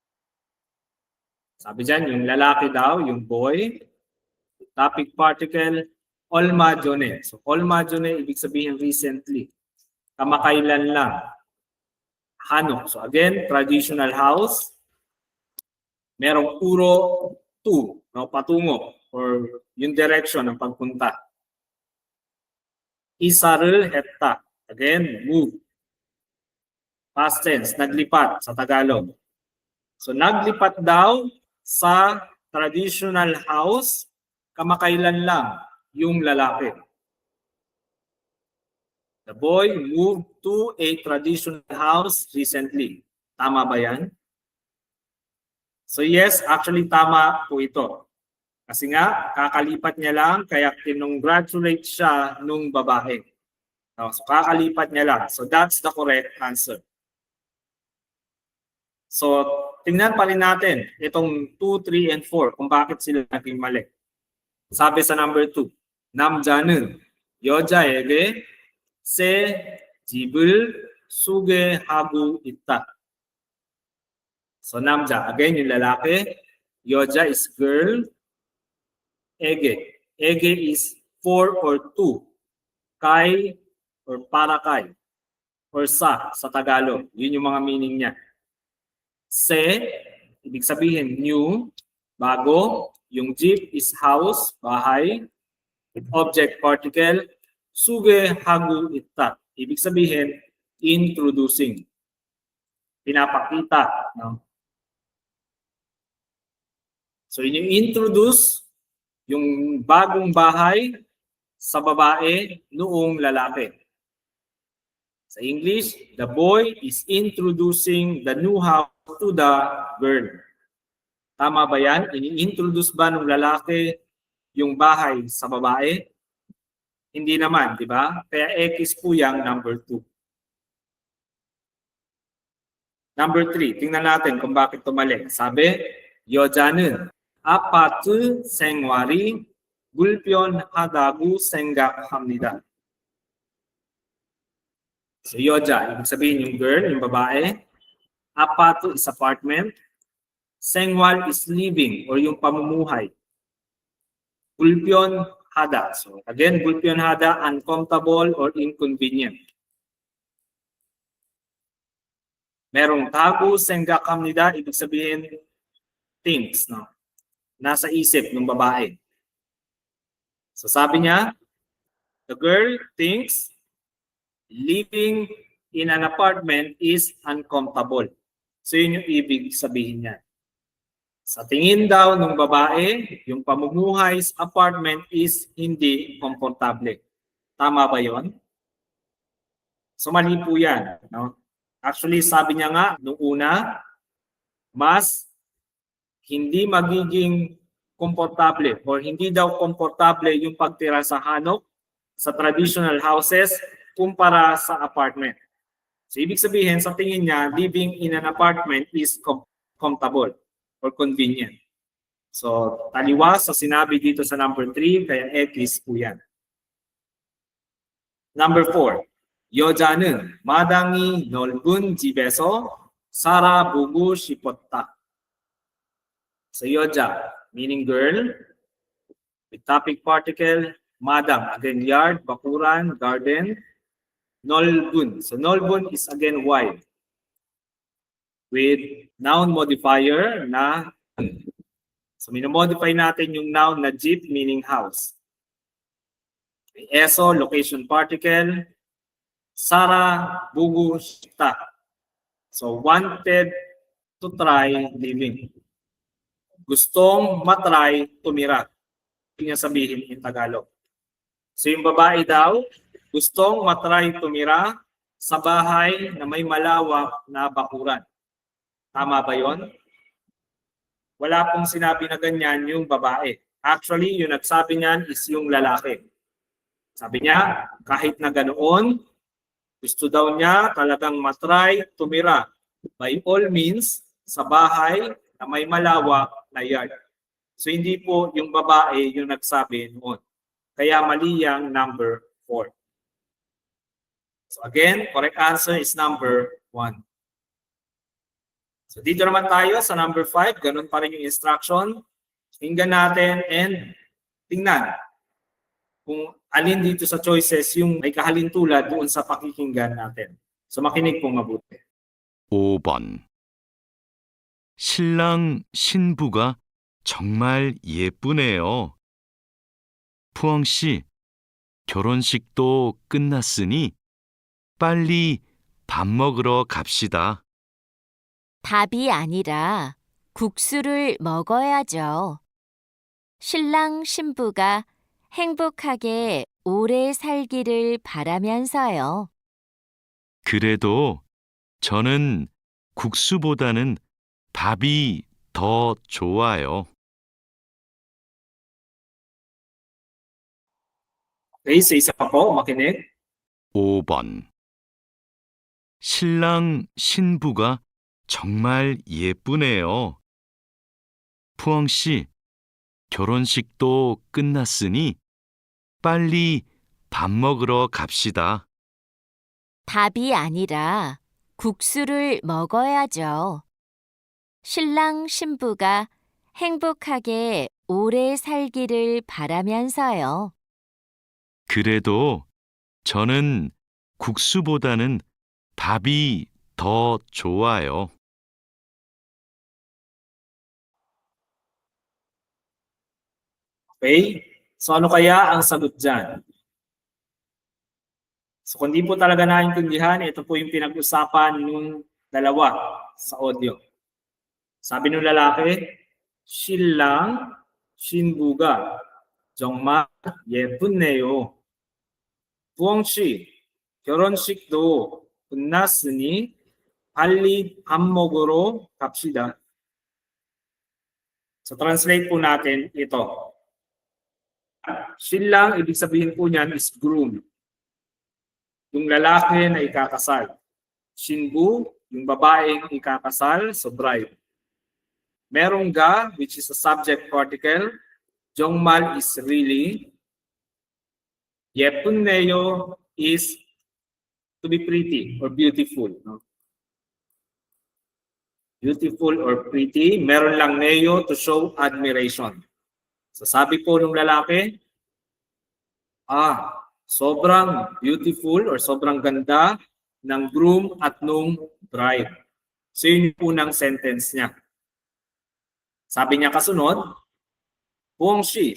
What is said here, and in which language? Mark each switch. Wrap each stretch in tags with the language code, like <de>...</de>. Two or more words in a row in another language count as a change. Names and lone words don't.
<tl>Sabi dyan, yung lalaki daw, yung boy,</tl> <en>topic particle,</en> <ko>얼마 전에. So, 얼마 전에,</ko> <tl>ibig sabihin recently. Kamakailan lang. Hanok.</tl> <en>So, again, traditional house.</en> <tl>Merong puro to, no, patungo, or yung direction ng pagpunta.</tl> <ko>이사를 했다.</ko> <en>Again, move. Past tense,</en> <tl>naglipat sa Tagalog. So, naglipat daw sa</tl> <en>traditional house,</en> <tl>kamakailan lang yung lalaki.</tl> <en>The boy moved to a traditional house recently.</en> <tl>Tama ba yan?</tl> <en>So yes, actually</en> <tl>tama po ito. Kasi nga, kakalipat niya lang, kaya kinongratulate siya nung babae. So kakalipat niya lang.</tl> <en>So that's the correct answer.</en> <tl>So tingnan pa rin natin itong 2, 3, and 4 kung bakit sila naging mali. Sabi sa number 2,</tl> <ko>남자는 여자에게 새 집을 소개하고 있다. So 남자,</ko> <tl>again yung lalaki,</tl> <ko>여자</ko> <en>is girl, ege. Ege is for or to,</en> <tl>kay or para kay, or sa Tagalog. Yun yung mga meaning niya. Se, ibig sabihin new, bago. Yung jeep</tl> <en>is house,</en> <tl>bahay.</tl> <en>Object particle,</en> <ko>소개하고 있다.</ko> <tl>Ibig sabihin, introducing. Pinapakita. No? So yun yung introduce, yung bagong bahay sa babae noong lalaki.</tl> <en>Sa English, the boy is introducing the new house to the girl.</en> <tl>Tama ba yan? Ini-introduce ba ng lalaki yung bahay sa babae? Hindi naman, di ba? Kaya X po yung number 2. Number 3, tingnan natin kung bakit tumali. Sabi,</tl> <ko>여자는 아파트 생활이 불편하다고 생각합니다. So 여자,</ko> <tl>ibig sabihin yung girl, yung babae.</tl> <en>Apato is apartment. Sengwal is living or</en> <tl>yung pamumuhay.</tl> <ko>불편하다. So again, 불편하다,</ko> <en>uncomfortable or inconvenient.</en> <tl>Merong tago,</tl> <ko>생각합니다,</ko> <tl>ibig sabihin things, no? Nasa isip ng babae. So sabi niya,</tl> <en>the girl thinks living in an apartment is uncomfortable.</en> <tl>So yun yung ibig sabihin niya. Sa tingin daw ng babae, yung pamumuhay sa apartment is hindi komportable. Tama ba yon? So mali po yan. No? Actually, sabi niya nga, nung una, mas hindi magiging komportable or hindi daw komportable yung pagtira sa hanok sa</tl> <en>traditional houses</en> <tl>kumpara sa apartment. So ibig sabihin, sa tingin niya,</tl> <en>living in an apartment is comfortable or convenient.</en> <tl>So taliwas sa sinabi dito sa number 3, kaya X po yan.</tl> <en>Number 4,</en> <ko>여자는 마당이 넓은 집에서 살아보고 싶었다. So 여자,</ko> <en>meaning girl, with topic particle, madang, again yard, bakuran, garden, 넓은. So</en> <ko>넓은</ko> <en>is again wide. With noun modifier na.</en> <tl>So minamodify natin yung noun na jeep,</tl> <en>meaning house. Eso, location particle. Sara, bugu, shita. So wanted to try living.</en> <tl>Gustong matry tumira. Yung sabihin in Tagalog. So yung babae daw, gustong matry tumira sa bahay na may malawak na bakuran. Tama ba yon? Wala pong sinabi na ganyan yung babae. Actually, yung nagsabi niyan is yung lalaki. Sabi niya, kahit na ganoon, gusto daw niya talagang matry tumira</tl> <en>by all means</en> <tl>sa bahay na may malawak na yard. So hindi po yung babae yung nagsabi noon. Kaya mali yung number 4.</tl> <en>So again, correct answer is number 1.</en> <tl>So dito naman tayo sa number 5. Ganun pa rin yung instruction. Tingnan natin and tingnan kung alin dito sa choices yung may kahalintulad doon sa pakikinggan natin. So makinig pong mabuti.</tl> <ko>5번. 신랑 신부가 정말 예쁘네요. 푸엉 씨, 결혼식도 끝났으니 빨리 밥 먹으러 갑시다. 밥이 아니라 국수를 먹어야죠. 신랑 신부가 행복하게 오래 살기를 바라면서요. 그래도 저는 국수보다는 밥이 더 좋아요.</ko> <tl>Okay, so isa pa po, makinig.</tl> <ko>5번. 신랑 신부가 정말 예쁘네요. 푸엉 씨, 결혼식도 끝났으니 빨리 밥 먹으러 갑시다. 밥이 아니라 국수를 먹어야죠. 신랑 신부가 행복하게 오래 살기를 바라면서요. 그래도 저는 국수보다는 밥이 더 좋아요.</ko> <en>Okay?</en> <tl>So ano kaya ang sagot dyan? So kung di po talaga naintindihan, ito po yung pinag-usapan ng dalawa sa audio. Sabi ng lalaki,</tl> <ko>신랑 신부가 정말 예쁘네요. 부엉 씨, 결혼식도 끝났으니 빨리 밥 먹으러 갑시다.</ko> <tl>So translate po natin ito. 신랑, ibig sabihin po niyan</tl> <en>is groom.</en> <tl>Yung lalaki na ikakasal. Shinbu, yung babaeng ikakasal, so bride. Merong ga,</tl> <en>which is a subject particle. 정말 is really. 예쁜네요 is to be pretty or beautiful. No? Beautiful or pretty.</en> <tl>Meron lang neyo</tl> <en>to show admiration.</en> <tl>So sabi po nung lalaki, sobrang beautiful or sobrang ganda ng groom at nung bride. So yun yung unang sentence niya. Sabi niya kasunod, Puong Shi.</tl>